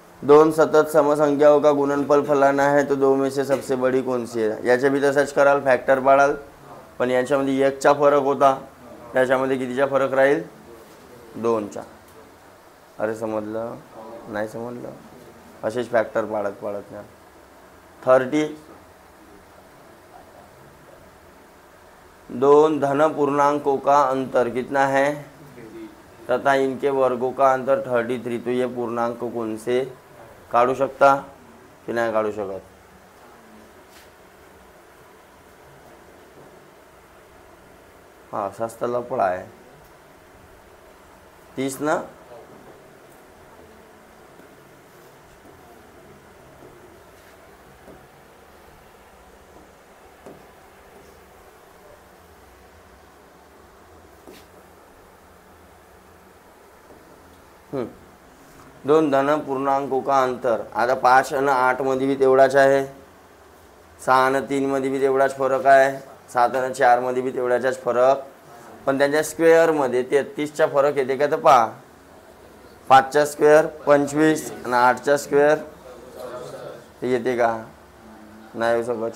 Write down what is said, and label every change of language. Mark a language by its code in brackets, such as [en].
[hi] दोन सतत समसंख्याओं का गुणनफल फलाना है, तो दो में से सबसे बड़ी कौन सी है. [mr] याच्या बी तसंच कराल. फॅक्टर पाडाल. पण याच्यामध्ये 1चा फरक होता, त्याच्यामध्ये कितीचा फरक राहील 2चा. अरे समजलं नाही समजलं. असेच फॅक्टर पाडत नाही. [hi] 30 दोन धन पूर्णांकों का अंतर कितना है तथा इनके वर्गों का अंतर 33. तो ये पूर्णांक कौन से. [mr] काढू शकता की नाही काढू शकत. हा असाच तर लफडा आहे. 30 ना. [hi] दोन धन पूर्णांकों का अंतर. [mr] आता 5 आणि 8 मध्ये बी तेवढाच आहे, 6 आणि 3 मध्ये बी तेवढाच फरक आहे, 7 आणि 4 मध्ये बी तेवढाच फरक. पण त्यांच्या स्क्वेअरमध्ये 33चा फरक येते का तर पहा. 5चा स्क्वेअर 25 आणि 8चा स्क्वेअर येते का? नाही येऊ शकत.